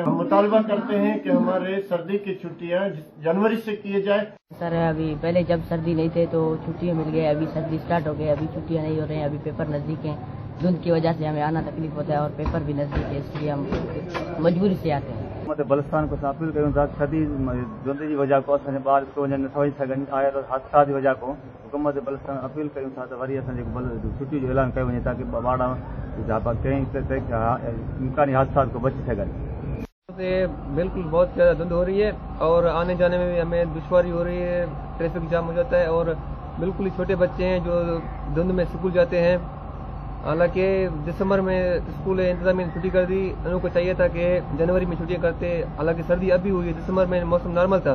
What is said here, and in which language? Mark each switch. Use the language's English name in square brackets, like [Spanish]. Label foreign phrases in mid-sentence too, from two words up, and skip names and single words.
[Urdu] ہم مطالبہ کرتے ہیں کہ ہمارے سردی کی چھٹیاں جنوری سے کیے جائے. سر ابھی پہلے جب سردی نہیں تھے تو چھٹیاں مل گئی، ابھی سردی اسٹارٹ ہو گئی، ابھی چھٹیاں نہیں ہو رہی ہیں، ابھی پیپر نزدیک ہیں. دھند کی وجہ سے ہمیں آنا تکلیف ہوتا ہے اور پیپر بھی نزدیک ہے، اس لیے ہم مجبوری سے آتے ہیں. [Sindhi] बलुस्तान को अपील करूँ था शदीद धुंध की वजह को असांजे ॿार स्कूल वञनि नथा वञी सघनि आया तो हादसा जी वजह को हुकूमत बलुस्तान अपील करूँ था त वरी असांजे छुट्टी जो ऐलान कयो वञे ताकि ॿार कंहिं इम्कानी हादसा को बची सघनि। [Urdu] بالکل بہت زیادہ دھند ہو رہی ہے اور آنے جانے میں بھی ہمیں دشواری ہو رہی ہے، ٹریفک جام ہو جاتا ہے اور بالکل ہی چھوٹے بچے ہیں جو دھند میں اسکول جاتے ہیں. حالانکہ دسمبر میں اسکول انتظامیہ نے چھٹی کر دی، ان کو چاہیے تھا کہ جنوری میں چھٹیاں کرتے، حالانکہ سردی ابھی ہوئی ہے، دسمبر میں موسم نارمل تھا.